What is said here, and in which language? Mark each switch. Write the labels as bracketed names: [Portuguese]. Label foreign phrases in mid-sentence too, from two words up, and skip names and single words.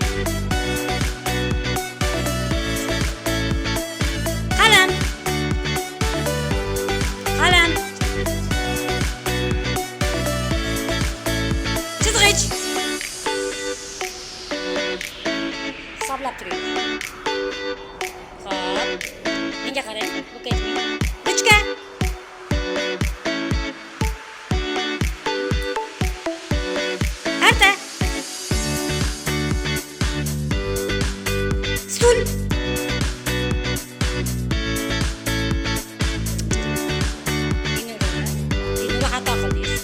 [Uzbek] Qalam. Chizg'ich. Hisoblab turing. Xo'p. Menga qarang. [English] Look at me. [Uzbek] Ruchka. Karta. Stul. Dinura xato qildingiz.